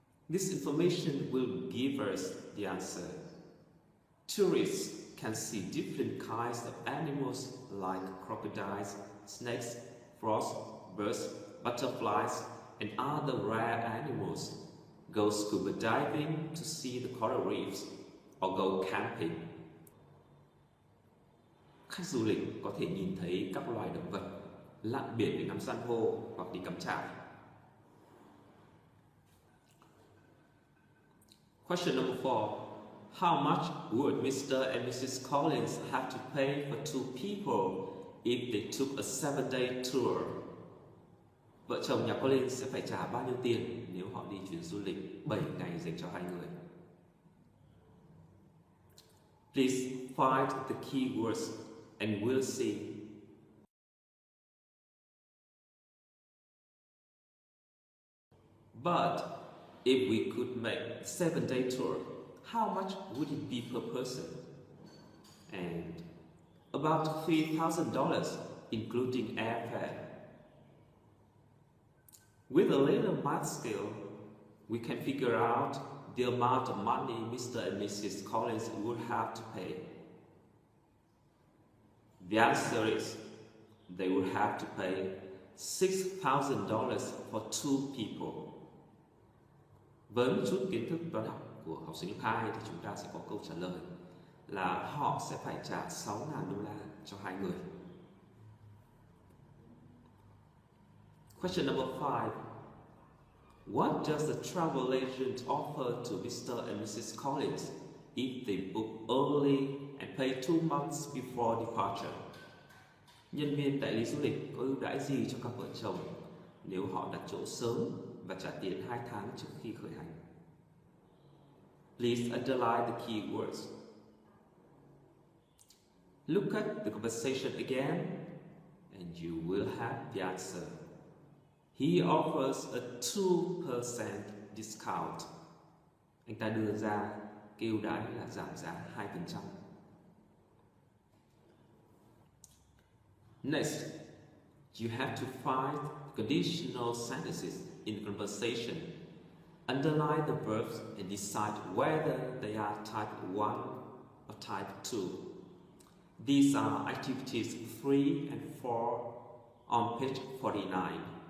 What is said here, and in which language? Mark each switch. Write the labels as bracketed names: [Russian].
[English] This information will give us the answer. Tourists can see different kinds of animals like crocodiles, snakes, frogs, birds, butterflies, and other rare animals. Go scuba diving to see the coral reefs or go camping. [Vietnamese] Khách du lịch có thể nhìn thấy các loài động vật, lặn biển để ngắm san hô hoặc đi cắm trại. [English] Question number 4. How much would Mr. and Mrs. Collins have to pay for 2 people if they took a 7-day tour? [Vietnamese] Vợ chồng nhà Collins sẽ phải trả bao nhiêu tiền nếu họ đi chuyến du lịch 7 ngày dành cho 2 người? [English] Please find the keywords and we'll see. But if we could make a 7-day tour, how much would it be per person? And about $3,000, including airfare. With a little math skill, we can figure out the amount of money Mr. and Mrs. Collins would have to pay. The answer is they would have to pay $6,000 for 2 people. [Vietnamese] Với một chút kiến thức toán học của học sinh lớp 2 thì chúng ta sẽ có câu trả lời là họ sẽ phải trả $6,000 cho 2 người. [English] Question number 5. What does the travel agent offer to Mr. and Mrs. Collins if they book early and pay 2 months before departure? [Vietnamese] Nhân viên đại lý du lịch có ưu đãi gì cho cặp vợ chồng nếu họ đặt chỗ sớm và trả tiền 2 tháng trước khi khởi hành? [English] Please underline the key words. Look at the conversation again and you will have the answer. He offers a 2% discount. [Vietnamese] Anh ta đưa ra cái ưu đãi là giảm giá 2%. [English] Next, you have to find conditional sentences in the conversation. Underline the verbs and decide whether they are type 1 or type 2. These are activities 3 and 4 on page 49.